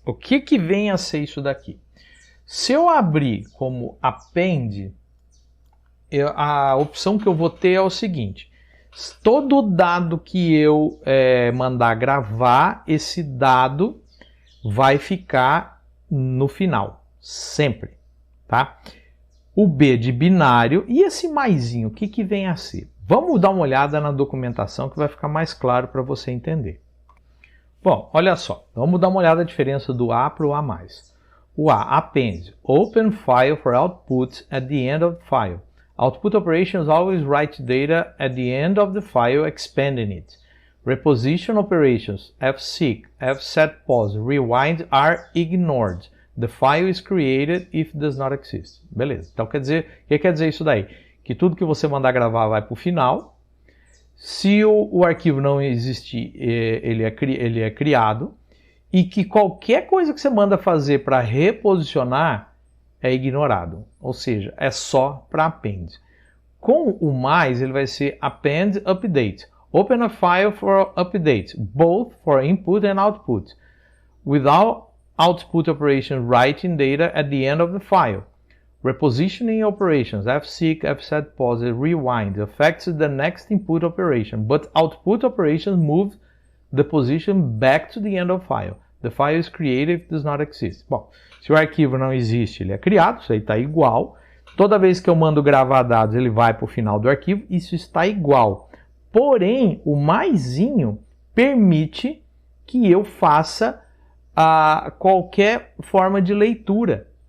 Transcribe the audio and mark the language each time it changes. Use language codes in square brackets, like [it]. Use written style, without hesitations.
[pt] O que vem a ser isso daqui? Se eu abrir como append, a opção que eu vou ter é o seguinte: todo dado que eu mandar gravar, esse dado vai ficar no final, sempre, tá? O B de binário e esse maisinho, o que vem a ser? Vamos dar uma olhada na documentação que vai ficar mais claro para você entender. Bom, olha só, vamos dar uma olhada na diferença do A para o A+. [en] O A, append, open file for output at the end of the file. Output operations always write data at the end of the file, expanding it. Reposition operations, fseek, fsetpos, rewind are ignored. The file is created if it does not exist. [pt] Beleza. Então quer dizer, o que quer dizer isso daí? Que tudo que você mandar gravar vai para o final. Se o arquivo não existir, ele é criado. E que qualquer coisa que você manda fazer para reposicionar é ignorado. Ou seja, é só para append. Com o mais, ele vai ser append update. [en] Open a file for update, both for input and output. Without output operation writing data at the end of the file. Repositioning operations, fseek, fsetpos, rewind, affects the next input operation, but output operations move the position back to the end of file. The file is created if it does not exist. [pt] Bom, se o arquivo não existe, ele é criado, isso aí está igual. Toda vez que eu mando gravar dados, ele vai para o final do arquivo, isso está igual. Porém, o maisinho permite que eu faça qualquer forma de leitura.